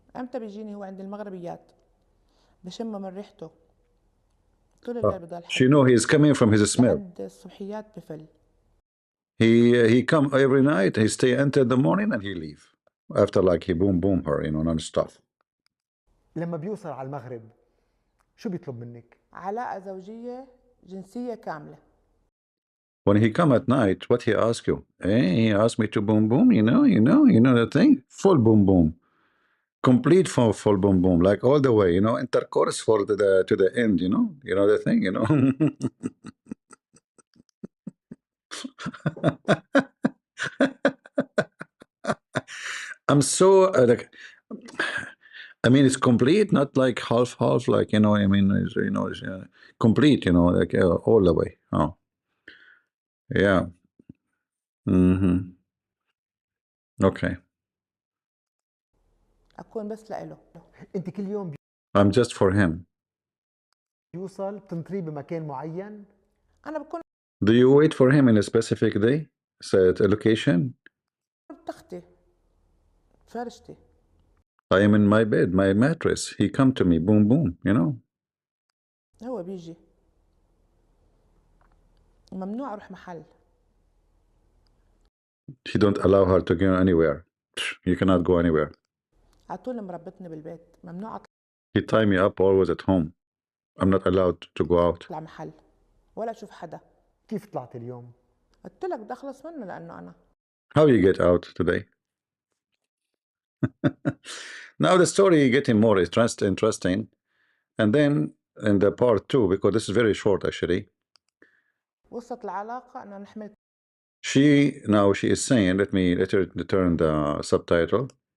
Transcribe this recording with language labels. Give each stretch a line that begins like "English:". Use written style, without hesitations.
Arabic: أمتى بيجيني هو عند المغربيات بشمه من ريحته. طول الليل بضل
English: She know he is coming from his smell.
Arabic: عند الصبحيات بفل.
English: He come every night. He stay until the morning and he leave. After like he boom her, non-stop.
Arabic: لما بيوصل على المغرب شو بيطلب منك؟ علاقة زوجية جنسية كاملة.
English: When he come at night, what he ask you? He asked me to boom, you know the thing? Full boom. Complete full boom, like all the way, intercourse for to the end, you know the thing, I'm so like, I mean, it's complete, not like half, like, I mean, it's complete, like all the way. Oh, yeah. Okay.
Arabic: أكون بس لإله. انت كل يوم
English: I'm just for him.
Arabic: بيوصل بتنطريه بمكان معين؟ أنا بكون
English: Do you wait for him in a specific day, set a location?
Arabic: بتختي فرشتي.
English: I am in my bed, my mattress. He come to me, boom,
Arabic: هو بيجي. ممنوع أروح محل.
English: He don't allow her to go anywhere. You cannot go anywhere.
Arabic: على طول مربطني بالبيت، ممنوع
English: He tie me up always at home. I'm not allowed to go out.
Arabic: أطلع محل ولا أشوف حدا. كيف طلعت اليوم؟ قلت لك بدي أخلص منه لأنه أنا.
English: How you get out today? Now the story getting more interesting. And then in the part 2, because this is very short actually,
Arabic: وصلت العلاقة أنا حملت.
English: she is saying, let her turn the subtitle.